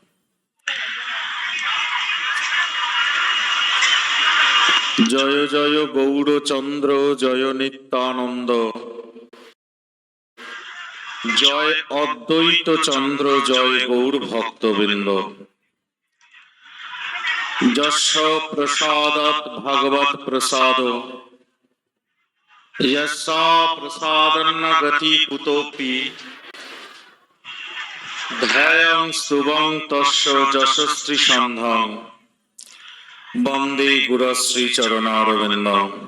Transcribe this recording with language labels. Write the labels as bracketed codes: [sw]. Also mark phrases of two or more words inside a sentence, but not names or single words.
[sa] জয় জয় গৌরচন্দ্র জয় নিত্যানন্দ, জয় অদ্বৈত চন্দ্র জয় গৌর ভক্তবৃন্দ। যস্য প্রসাদাৎ ভগবৎ প্রসাদ, যস্যা প্রসাদন্ন গতি কুতোপি, ধ্যায়ং স্তুবং তস্য যশস্বী সন্ধং, বন্দে গুরশ্রী চরণারবিন্দং।